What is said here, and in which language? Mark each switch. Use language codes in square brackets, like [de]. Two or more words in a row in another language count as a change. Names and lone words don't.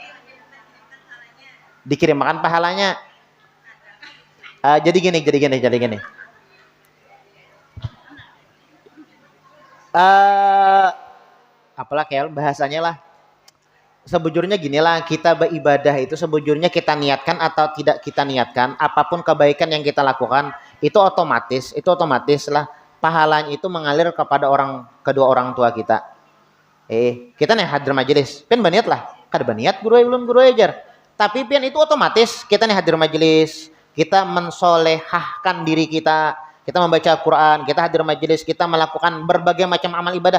[id] Dikirimkan pahalanya. Jadi gini. Apalah kayak bahasanya lah. Sebujurnya gini lah, kita beribadah itu sebujurnya kita niatkan atau tidak kita niatkan, apapun kebaikan yang kita lakukan, itu otomatis lah pahalanya itu mengalir kepada kedua orang tua kita. [bjn] Kita nih hadir majelis, pen baniat lah, kada baniat belum guru ajar. [id] Tapi pian itu otomatis kita nih hadir majelis, kita mensolehahkan diri kita membaca Quran, kita hadir majelis, kita melakukan berbagai macam amal ibadah.